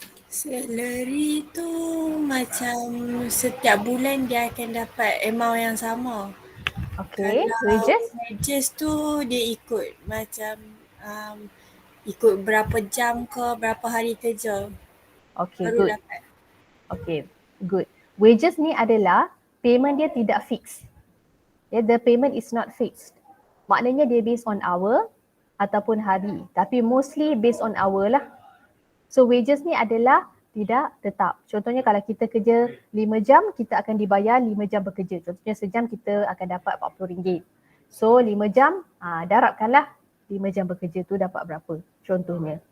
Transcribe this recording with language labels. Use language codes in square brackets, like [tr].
[ms] Salary tu macam setiap bulan dia akan dapat amount yang sama. Okay, kalau [en] wages? [ms] Wages tu dia ikut macam ikut berapa jam ke, berapa hari kerja. Okay, baru [en] good. [ms] Dapat. [en] Okay, good. [ms] Wages ni adalah payment dia tidak fix. [en] The payment is not fixed. [ms] Maknanya dia [en] based on hour [ms] ataupun hari. Tapi [en] mostly based on hour [ms] lah. So wages ni adalah tidak tetap. Contohnya kalau kita kerja 5 jam, kita akan dibayar 5 jam bekerja. Contohnya sejam kita akan dapat RM40. So 5 jam, darabkanlah 5 jam bekerja tu dapat berapa contohnya.